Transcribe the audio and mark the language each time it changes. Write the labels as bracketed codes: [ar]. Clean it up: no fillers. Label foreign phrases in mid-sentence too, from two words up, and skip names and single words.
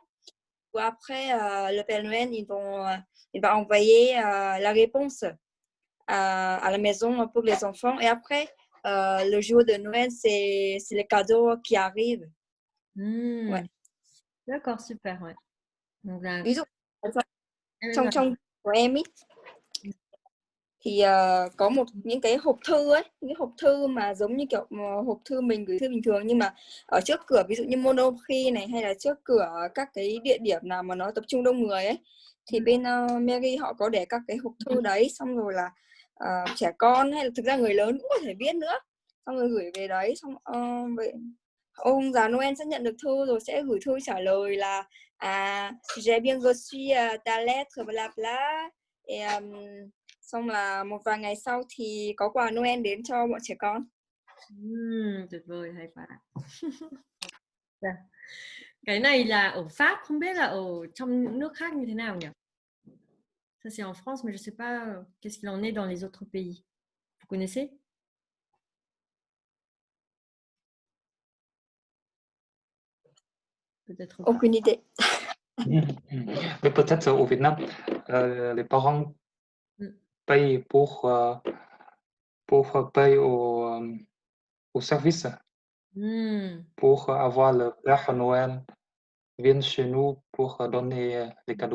[fr] Ou après, le Père Noël, il va envoyer la réponse à la maison pour les enfants. Et après, le jour de Noël, c'est les cadeaux qui arrivent. Ouais. D'accord, super. Ouais. Donc là, [vi] Ví dụ trong của em ý, thì có những cái hộp thư ấy, những cái hộp thư mà giống như kiểu hộp thư mình gửi thư bình thường, nhưng mà ở trước cửa ví dụ như Monoprix này, hay là trước cửa các cái địa điểm nào mà nó tập trung đông người ấy, thì bên Mary họ có để các cái hộp thư đấy, xong rồi là trẻ con hay là thực ra người lớn cũng có thể viết nữa, xong rồi gửi về đấy, xong ông già Noel sẽ nhận được thư rồi sẽ gửi thư trả lời là [fr] j'ai bien reçu ta lettre bla bla. [vi] Xong là một vài ngày sau thì có quà Noel đến cho bọn trẻ con. Tuyệt vời, hay quá. Cái này là ở Pháp, không biết là ở trong những nước khác như thế nào nhỉ? [fr] Ça c'est en France, mais je sais pas qu'est-ce qu'il en est dans les autres pays. Vous connaissez? Peut-être pas. Aucune idée. Mais peut-être au Vietnam, les parents payent pour payer au service pour avoir le Père Noël vienne chez nous pour donner les cadeaux.